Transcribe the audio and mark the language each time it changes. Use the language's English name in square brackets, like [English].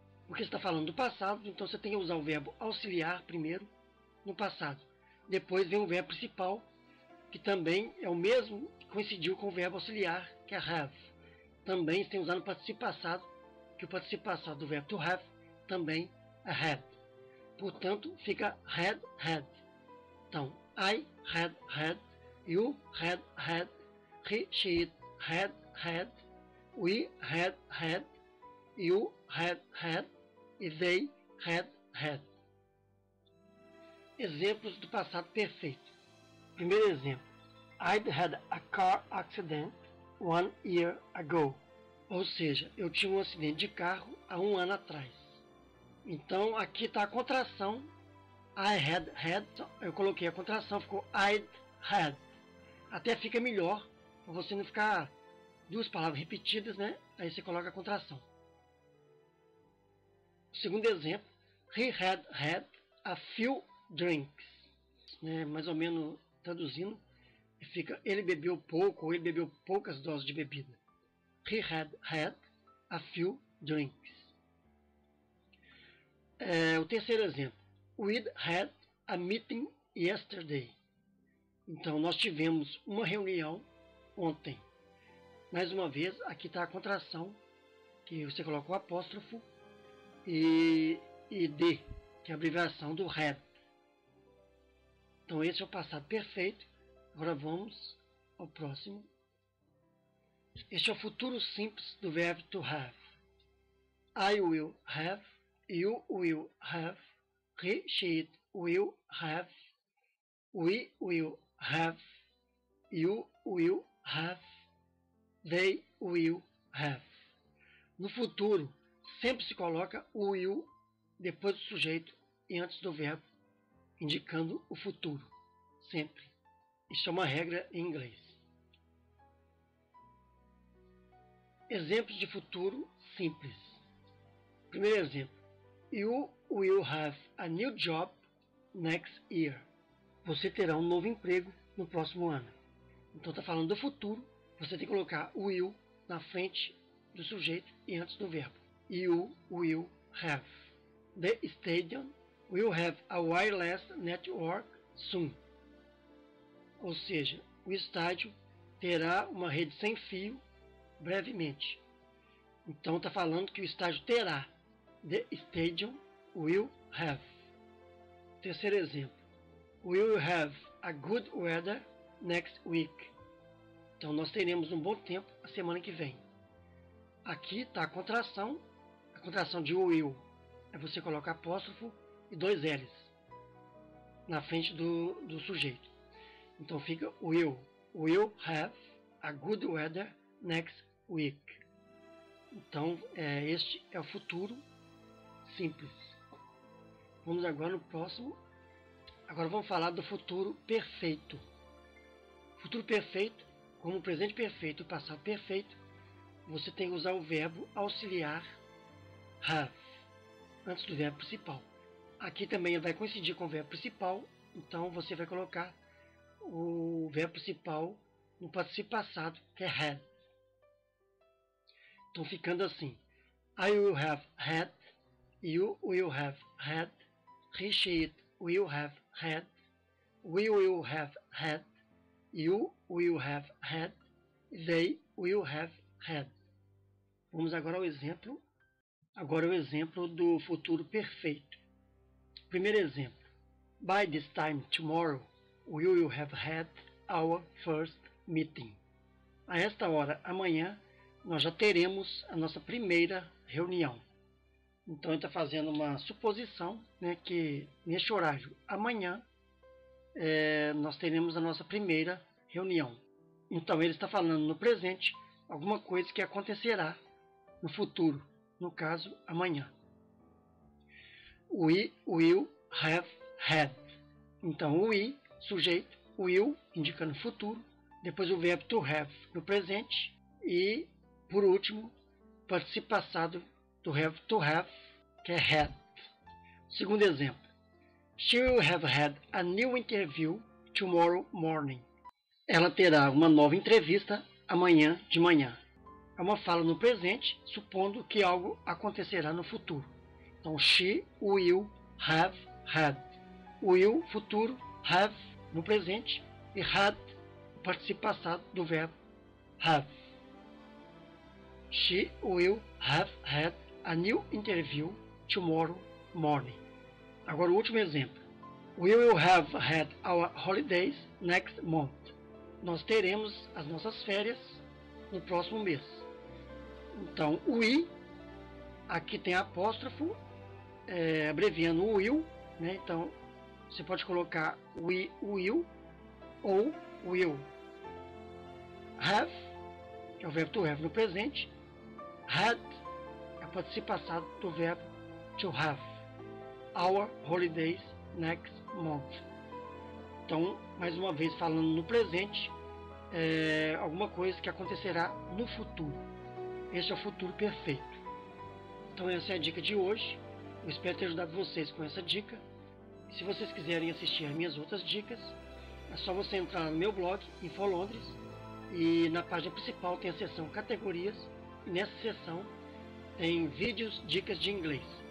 [Portuguese] Porque você está falando do passado, então você tem que usar o verbo auxiliar primeiro no passado. Depois vem o verbo principal, que também é o mesmo que coincidiu com o verbo auxiliar, que é have. Também você tem que usar no participio passado, que o participio passado do verbo to have também é had. Portanto, fica had. [English] Então, I had, you had, he, she, it had, we had, you had e they had. [Portuguese] Exemplos do passado perfeito. Primeiro exemplo. [English] I'd had a car accident 1 year ago. [Portuguese] Ou seja, eu tinha um acidente de carro há 1 ano atrás. Então aqui está a contração. [English] I had. [Portuguese] Eu coloquei a contração, ficou [English] I'd had. [Portuguese] Até fica melhor, para você não ficar duas palavras repetidas, né? Aí você coloca a contração. Segundo exemplo. [English] He had a few drinks. [Portuguese] Mais ou menos traduzindo, fica ele bebeu pouco ou ele bebeu poucas doses de bebida. [English] He had a few drinks. [Portuguese] O terceiro exemplo. [English] We'd had a meeting yesterday. [Portuguese] Então, nós tivemos uma reunião ontem. Mais uma vez, aqui está a contração, que você coloca o apóstrofo e D, que é a abreviação do had. Então, esse é o passado perfeito. Agora vamos ao próximo. Este é o futuro simples do verbo to have. [English] I will have, you will have, he, she will have, we will have, you will have, they will have. [Portuguese] No futuro, sempre se coloca o will depois do sujeito e antes do verbo, indicando o futuro. Sempre. Isso é uma regra em inglês. Exemplos de futuro simples. Primeiro exemplo. [English] You will have a new job next year. [Portuguese] Você terá um novo emprego no próximo ano. Então está falando do futuro. Você tem que colocar o will na frente do sujeito e antes do verbo. [English] You will have. The stadium will have a wireless network soon. [Portuguese] Ou seja, o estádio terá uma rede sem fio brevemente. Então está falando que o estádio terá. [English] The stadium will have. [Portuguese] Terceiro exemplo. [English] We will have a good weather next week. [Portuguese] Então nós teremos um bom tempo a semana que vem. Aqui está a contração. A contração de will é você colocar apóstrofo e 2 L's na frente do sujeito. Então fica [English] will have a good weather next week. [Portuguese] Então este é o futuro simples. Vamos agora no próximo. Agora vamos falar do futuro perfeito. Futuro perfeito, como o presente perfeito e o passado perfeito, você tem que usar o verbo auxiliar have antes do verbo principal. Aqui também vai coincidir com o verbo principal, então você vai colocar o verbo principal no participio passado, que é had. Então ficando assim. [English] I will have had, you will have had, he, she will have had, we will have had, you will have had, they will have had. [Portuguese] Vamos agora ao exemplo. Agora o exemplo do futuro perfeito. Primeiro exemplo. [English] By this time tomorrow, we will have had our first meeting. [Portuguese] A esta hora, amanhã, nós já teremos a nossa primeira reunião. Então ele está fazendo uma suposição, né, que neste horário, amanhã, nós teremos a nossa primeira reunião. Então ele está falando no presente alguma coisa que acontecerá no futuro, no caso, amanhã. [English] We will have had. [Portuguese] Então o we, sujeito, will, indicando futuro, depois o verbo to have no presente e, por último, participio passado do verbo to have, que é had. Segundo exemplo. [English] She will have had a new interview tomorrow morning. [Portuguese] Ela terá uma nova entrevista amanhã de manhã. É uma fala no presente, supondo que algo acontecerá no futuro. Então, [English] she will have had. [Portuguese] Will, futuro, have, no presente, e had, o participio passado do verbo have. [English] She will have had a new interview tomorrow morning. [Portuguese] Agora o último exemplo. [English] We will have had our holidays next month. [Portuguese] Nós teremos as nossas férias no próximo mês. Então, we Aqui tem apóstrofo, abreviando o will, né? Então você pode colocar will ou will. Have, que é o verbo to have no presente. Had é a participação do verbo to have. [English] Our holidays next month. [Portuguese] Então, mais uma vez falando no presente, alguma coisa que acontecerá no futuro. Esse é o futuro perfeito. Então essa é a dica de hoje. Eu espero ter ajudado vocês com essa dica. E se vocês quiserem assistir as minhas outras dicas, é só você entrar no meu blog, InfoLondres, e na página principal tem a seção categorias, e nessa seção tem vídeos, dicas de inglês.